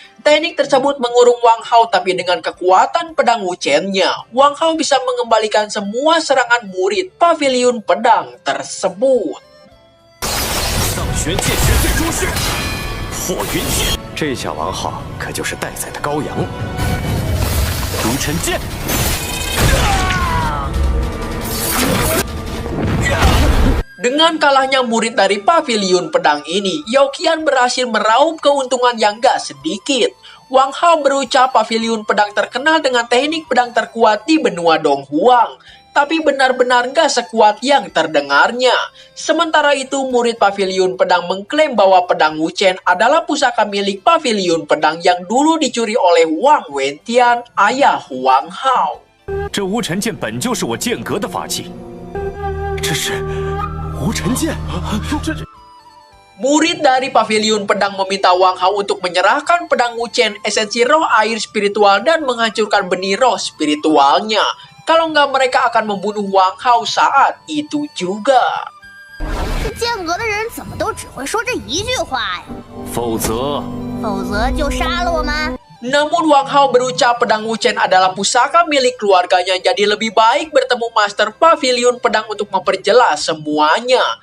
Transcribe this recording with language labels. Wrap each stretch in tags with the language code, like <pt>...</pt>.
<id>Teknik tersebut mengurung Wang Hao, tapi dengan kekuatan pedang Wuchen-nya, Wang Hao bisa mengembalikan semua serangan murid pavilion pedang tersebut.</id> <zh>上旋剑旋最出世，火云剑，这下王浩可就是待宰的羔羊。独尘剑。</zh> <id>Dengan kalahnya murid dari pavilion pedang ini, Yao Qian berhasil meraup keuntungan yang gak sedikit. Wang Hao berucap pavilion pedang terkenal dengan teknik pedang terkuat di benua Dong Huang. Tapi benar-benar gak sekuat yang terdengarnya. Sementara itu, murid pavilion pedang mengklaim bahwa pedang Wuchen adalah pusaka milik pavilion pedang yang dulu dicuri oleh Wang Wentian, ayah Wang Hao.</id> <zh>这无尘剑本就是我剑阁的法器。这是无尘剑，这</zh> <id>Murid dari Pavilion Pedang meminta Wang Hao untuk menyerahkan pedang Wuchen, esensi roh air spiritual, dan menghancurkan benih roh spiritualnya. Kalau nggak, mereka akan membunuh Wang Hao saat itu juga.</id> <zh>这剑阁的人怎么都只会说这一句话呀？否则就杀了我们。</zh> <id>Namun Wang Hao berucap pedang Wuchen adalah pusaka milik keluarganya, jadi lebih baik bertemu Master Pavilion Pedang untuk memperjelas semuanya.</id>